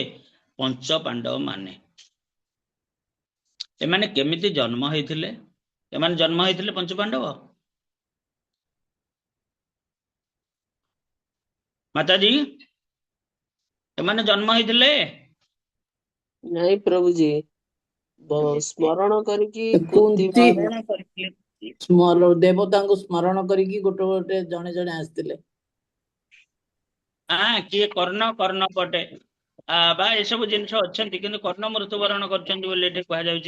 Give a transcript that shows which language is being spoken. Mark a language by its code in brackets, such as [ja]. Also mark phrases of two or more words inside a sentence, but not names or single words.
[or] ପଞ୍ଚ ପାଣ୍ଡବ ମାନେ। ଏମାନେ କେମିତି ଜନ୍ମ ହେଇଥିଲେ? ଏମାନେ ଜନ୍ମ ହେଇଥିଲେ ପଞ୍ଚ ପାଣ୍ଡବ? ମାତାଜୀ, ଏମାନେ ଜନ୍ମ ହେଇଥିଲେ? [hi] नहीं प्रभु जी। [or] ସ୍ମରଣ କରିକି କୁନ୍ତି ସ୍ମରଣ କରିଥିଲେ ଦେବତାଙ୍କୁ ସ୍ମରଣ କରିକି ଗୋଟେ ଗୋଟେ ଜଣେ ଜଣେ ଆସିଥିଲେ। କିଏ କର୍ଣ୍ଣ ପଟେ ବା ଏସବୁ ଜିନିଷ ଅଛନ୍ତି, କିନ୍ତୁ କର୍ଣ୍ଣ ମୃତ୍ୟୁବରଣ କରିଛନ୍ତି ବୋଲି ଏଠି କୁହାଯାଉଛି।